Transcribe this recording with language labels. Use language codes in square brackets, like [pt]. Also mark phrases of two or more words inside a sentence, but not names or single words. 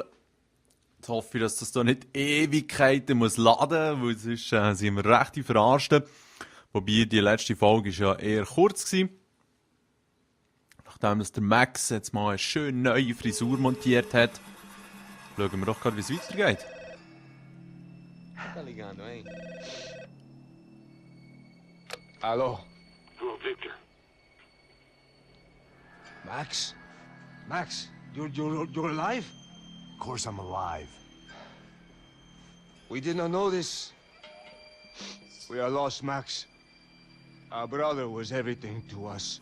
[de] Jetzt hoffe ich, dass das hier nicht Ewigkeiten muss laden, weil sonst sind wir recht verarscht. Wobei die letzte Folge ist ja eher kurz war. Nachdem der Max jetzt mal eine schön neue Frisur montiert hat, schauen wir doch gerade, wie es weitergeht. [pt] Tá ligando, hein? Alô? [en] Hello, Victor. Max? Max, you're alive? Of course I'm alive. We did not know this. We are lost, Max. Our brother was everything to us.